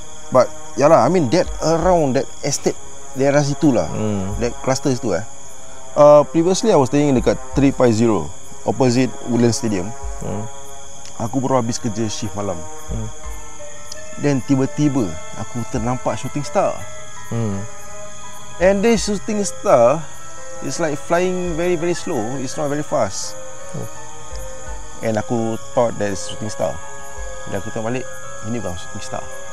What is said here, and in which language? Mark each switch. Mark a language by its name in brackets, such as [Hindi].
[English] But [Malay] yalah, [English] that around that estate, [Malay] daerah situlah, [English] that cluster [Malay] situ [English] previously I was staying [Malay] dekat [English] 350 opposite Woodlands Stadium. [Malay] Aku baru habis kerja shift malam. Dan tiba-tiba aku ternampak shooting star. [English] And this shooting star is like flying very very slow. It's not very fast. And [Malay] aku [English] thought that is shooting star. [Malay] Dan aku tengok balik, ini bukan shooting star.